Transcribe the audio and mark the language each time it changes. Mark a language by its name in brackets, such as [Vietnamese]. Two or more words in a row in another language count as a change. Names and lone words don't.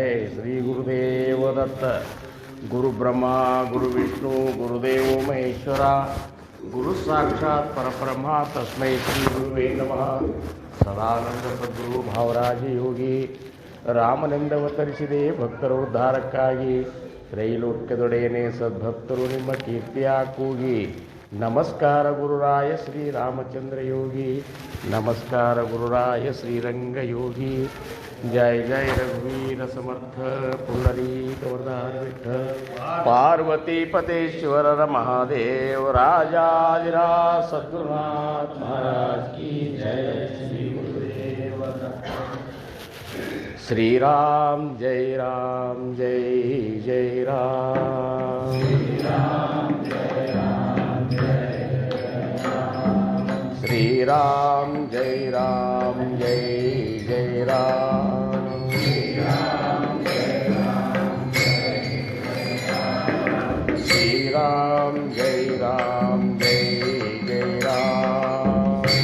[Sanskrit] श्री गुरुदेव दत्त। गुरु ब्रह्मा गुरु विष्णु गुरुदेव महेश्वरा गुरु साक्षात् परब्रह्म तस्मै श्री गुरुवे नमः। [Kannada] ಸದಾನಂದ ಸದ್ಗುರು ಭಾವರಾಜ ಯೋಗಿ ರಾಮನಿಂದವತರಿಸಿದೆ ಭಕ್ತರ ಉದ್ಧಾರಕ್ಕಾಗಿ. ತ್ರೈಲೋಕ್ಯದೊಡೆಯನೇ ಸದ್ಭಕ್ತರು ನಿಮ್ಮ ಕೀರ್ತಿಯ ಕೂಗಿ. ನಮಸ್ಕಾರ ಗುರುರಾಯ ಶ್ರೀರಾಮಚಂದ್ರ ಯೋಗಿ, ನಮಸ್ಕಾರ ಗುರುರಾಯ ಶ್ರೀರಂಗ ಯೋಗಿ. ಜಯ ಜಯ ರಘುವೀರ ಸಮರ್ಥ ಪುಂಡರೀಕ ವರದಾರ ವಿಠ್ಠಲ. ಪಾರ್ವತೀಪತೇಶ್ವರರ ಮಹಾದೇವ ರಾಜಾಧಿರಾಜ ಸದ್ಗುರುನಾಥ [Hindi] महाराज की जय. श्री गुरुदेव श्रीराम जय राम जय जय राम. श्रीराम जय राम जय जय राम. श्रीराम जय राम जय राम जय जय राम.